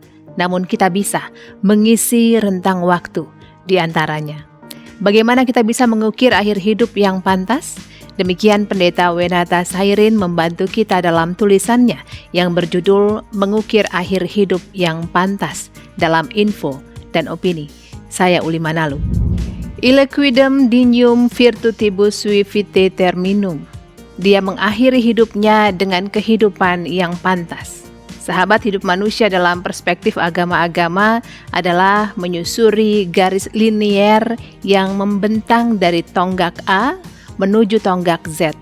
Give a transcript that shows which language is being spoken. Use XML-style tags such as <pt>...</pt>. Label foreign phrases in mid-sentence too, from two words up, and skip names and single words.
<id>Namun kita bisa mengisi rentang waktu di antaranya. Bagaimana kita bisa mengukir akhir hidup yang pantas? Demikian Pendeta Wenata Sairin membantu kita dalam tulisannya yang berjudul Mengukir Akhir Hidup yang Pantas dalam Info dan Opini. Saya Uli Manalu.</id> <la>Ille quidem dignum virtutibus sui vitae terminum.</la> <id>Dia mengakhiri hidupnya dengan kehidupan yang pantas. Sahabat, hidup manusia dalam perspektif agama-agama adalah menyusuri garis linier yang membentang dari tonggak A menuju tonggak Z.</id>